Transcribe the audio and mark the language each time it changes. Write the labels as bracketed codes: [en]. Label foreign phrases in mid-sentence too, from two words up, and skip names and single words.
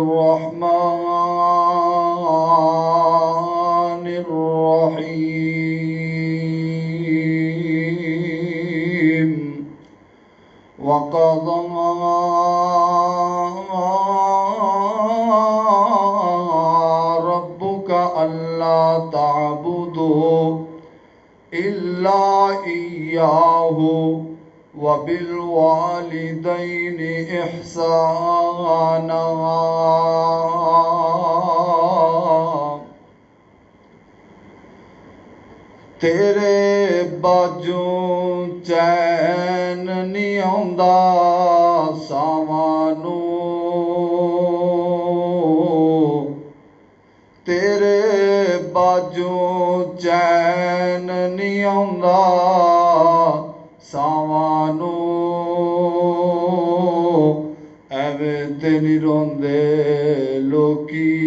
[ar] الرحمن الرحيم وقضى ربك ألا تعبدوا إلا إياه وبالوالدين إحسانا [pa] تیرے باجو چین نہیں آؤندا ساواں تیرے باجو چین نہیں آؤندا ساواں ایویں تے نہیں روندے لوکی